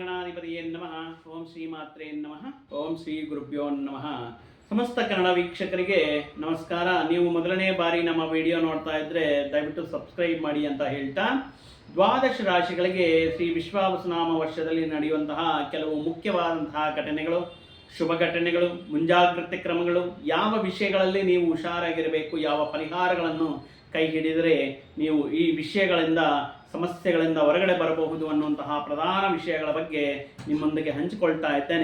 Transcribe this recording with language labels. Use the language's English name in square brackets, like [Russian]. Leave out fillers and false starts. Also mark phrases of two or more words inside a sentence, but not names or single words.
[Sanskrit] ಗಣಾಧಿಪತಿಯೇ ನಮಃ. ಓಂ ಶ್ರೀ ಮಾತ್ರೇ ನಮಃ. ಓಂ ಶ್ರೀ ಗುರುಭ್ಯೋ ನಮಃ. [Kannada] ಸಮಸ್ತ ಕನ್ನಡ ವೀಕ್ಷಕರಿಗೆ ನಮಸ್ಕಾರ. ನೀವು ಮೊದಲನೇ ಬಾರಿ ನಮ್ಮ ವಿಡಿಯೋ ನೋಡ್ತಾ ಇದ್ರೆ ದಯವಿಟ್ಟು ಸಬ್ಸ್ಕ್ರೈಬ್ ಮಾಡಿ ಅಂತ ಹೇಳ್ತಾ, ದ್ವಾದಶ ರಾಶಿಗಳಿಗೆ ಶ್ರೀ ವಿಶ್ವಾವಸುನಾಮ ವರ್ಷದಲ್ಲಿ ನಡೆಯುವಂತಹ ಕೆಲವು ಮುಖ್ಯವಾದಂತಹ ಘಟನೆಗಳು, ಶುಭ ಘಟನೆಗಳು, ಮುಂಜಾಗ್ರತೆ ಕ್ರಮಗಳು, ಯಾವ ವಿಷಯಗಳಲ್ಲಿ ನೀವು ಹುಷಾರಾಗಿರಬೇಕು, ಯಾವ ಪರಿಹಾರಗಳನ್ನು ಕೈ ಹಿಡಿದರೆ ನೀವು ಈ ವಿಷಯಗಳಿಂದ ಸಮಸ್ಯೆಗಳಿಂದ ಹೊರಗಡೆ ಬರಬಹುದು ಅನ್ನುವಂತಹ ಪ್ರಧಾನ ವಿಷಯಗಳ ಬಗ್ಗೆ ನಿಮ್ಮೊಂದಿಗೆ ಹಂಚಿಕೊಳ್ತಾ ಇದ್ದೇನೆ.